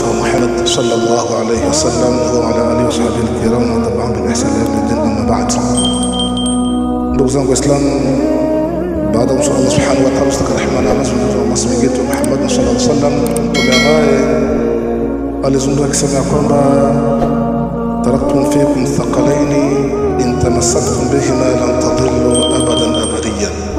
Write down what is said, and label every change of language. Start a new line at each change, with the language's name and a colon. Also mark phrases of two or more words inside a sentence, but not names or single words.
Arabic: محمد صلى الله عليه وسلم وعلى آله وصحبه الكرام وتبعهم بالإحسان إلى يوم الدين. أما بعد.
Swahili: ndugu zangu Waislamu, baada ya Allah
Arabic: سبحانه وتعالى
Swahili: kustakana na masmi yetu Muhammad
Arabic: صلى الله عليه وسلم,
Swahili: mtume ambaye alizungumza akisema kwamba
Arabic: تركتم فيكم ثقلين إن تمسكتم بهما لن تضلوا أبدا أبديا.